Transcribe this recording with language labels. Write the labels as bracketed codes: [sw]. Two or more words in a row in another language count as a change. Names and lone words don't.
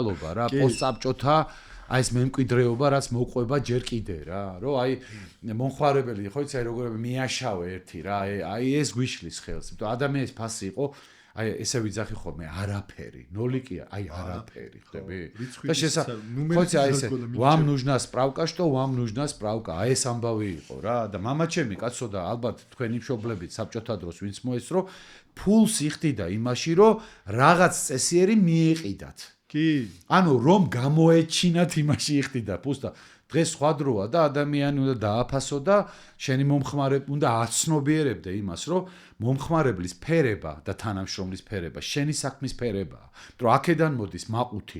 [ka] ეს მენტალობა რა პოსტსაბჭოთა აი ეს მემკვიდრეობა რაც მოყვება ჯერ კიდე რა რომ აი მომხმარებელი ხო იცი აი როგორ მიაშავე ერთი რა აი ეს გვიშლის ხელს იმიტომ ადამიანის ფასი იყო აი ესე ვიძახი ხოლმე არაფერი ნოლი კი აი არაფერი ხდები და ხო იცი აი ესე [ru] вам нужна справка что вам нужна справка [ka] აი ეს ამბავი იყო რა და მამაჩემი კაცო და ალბათ თქვენი მშობლებით საბჭოთა დროს ვინც მოესწრო ფულს იხდიდა იმაში რომ რაღაც წესიერი მიეყიდათ კი ანუ რომ გამოეჩინათ იმაში იხდიდა ფულს და დღეს სხვა დროა და ადამიანი უნდა დააფასო და შენი მომხმარებელი უნდა აცნობიერებდე იმას რომ მომხმარებლის ფერება და თანამშრომლის ფერება შენი საქმის ფერებაა რომ აქედან მოდის მაყუთი